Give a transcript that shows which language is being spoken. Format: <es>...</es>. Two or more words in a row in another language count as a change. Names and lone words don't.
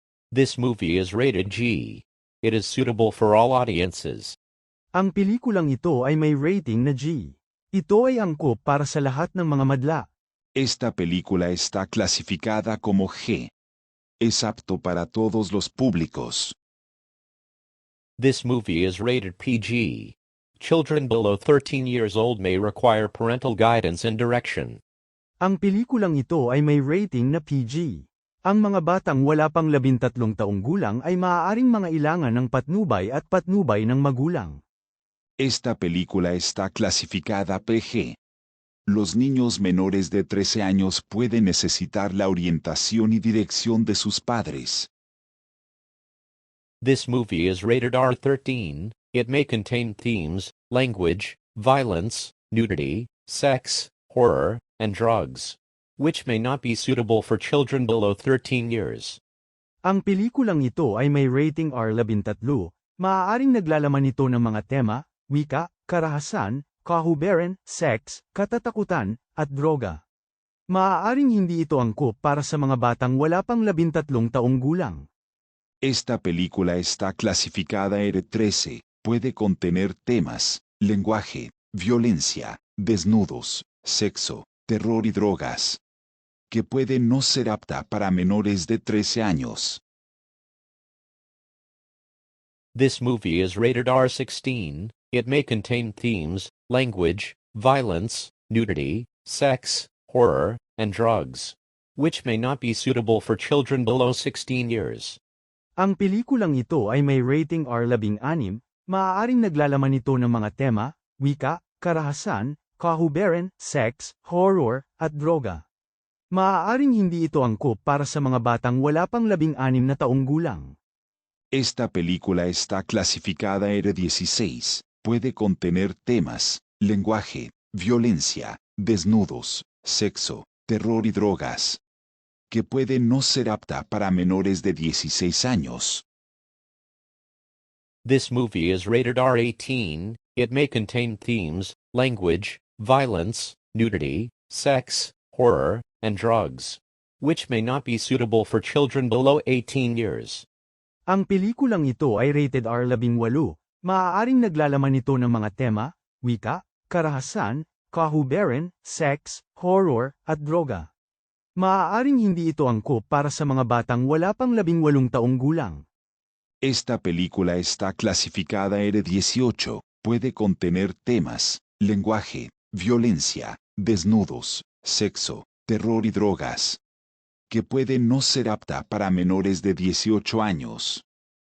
<en>This movie is rated G. It is suitable for all audiences.</en> <tl>Ang pelikulang ito ay may rating na G. Ito ay angkop para sa lahat ng mga madla.</tl> <es>Esta película está clasificada como G. Es apto para todos los públicos.</es> <en>This movie is rated PG. Children below 13 years old may require parental guidance and direction.</en> <tl>Ang pelikulang ito ay may rating na PG. Ang mga batang wala pang 13 taong gulang ay maaaring mangailangan ng patnubay at patnubay ng magulang.</tl> <es>Esta película está clasificada PG. Los niños menores de 13 años pueden necesitar la orientación y dirección de sus padres.</es> <en>This movie is rated R13. It may contain themes, language, violence, nudity, sex, horror, and drugs, which may not be suitable for children below 13 years.</en> <tl>Ang pelikulang ito ay may rating R13. Maaaring naglalaman ito ng mga tema, wika, karahasan, kahuberan, sex, katatakutan, at droga. Maaaring hindi ito angkop para sa mga batang wala pang 13 taong gulang.</tl> <es>Esta película está clasificada R13. Puede contener temas, lenguaje, violencia, desnudos, sexo, terror y drogas, que puede no ser apta para menores de 13 años.</es> <en>This movie is rated R16. It may contain themes, language, violence, nudity, sex, horror, and drugs, which may not be suitable for children below 16 years.</en> <tl>Ang pelikulang ito ay may rating R16. Maaaring naglalaman ito ng mga tema, wika, karahasan, kahuberan, sex, horror, at droga. Maaaring hindi ito angkop para sa mga batang wala pang 16 na taong gulang.</tl> <es>Esta película está clasificada R16. Puede contener temas, lenguaje, violencia, desnudos, sexo, terror y drogas, que puede no ser apta para menores de 16 años.</es> <en>This movie is rated R18. It may contain themes, language, violence, nudity, sex, horror, and drugs, which may not be suitable for children below 18 years.</en> <tl>Ang pelikulang ito ay rated R18. Maaaring naglalaman ito ng mga tema, wika, karahasan, kahuberan, sex, horror, at droga. Maaaring hindi ito angkop para sa mga batang wala pang 18 taong gulang.</tl> <es>Esta película está clasificada R18. Puede contener temas, lenguaje, violencia, desnudos, sexo, terror y drogas, que puede no ser apta para menores de 18 años.</es>